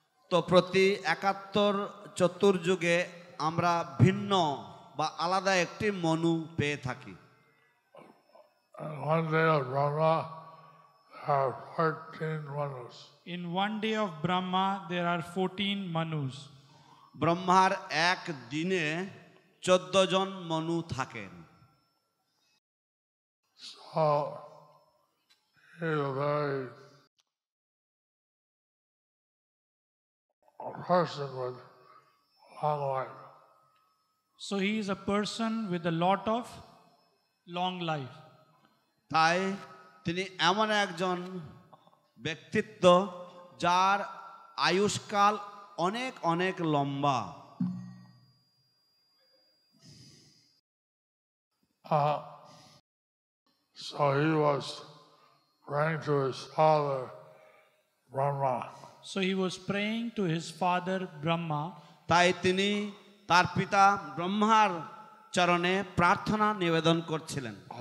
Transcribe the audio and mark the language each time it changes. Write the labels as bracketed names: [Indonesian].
[Bangla] তো প্রতি 71 চতুর্যুগে আমরা ভিন্ন বা আলাদা একটি মনু পেয়ে থাকি। [English] One day of Brahma, there are 14 Manus. In one day of Brahma, there are 14 Manus. [Bangla] ব্রহ্মার এক দিনে 14 জন মনু থাকেন। [English] So he's a very person with long life. So he is a person with a lot of long life. [Bangla] তাই তিনি এমন একজন ব্যক্তিত্ব যার আয়ুষ্কাল অনেক অনেক লম্বা। [English] So he was praying to his father, Brahma. So he was praying to his father Brahma. [Bangla] তাই তিনি তার পিতা ব্রহ্মার চরণে প্রার্থনা নিবেদন করছিলেন,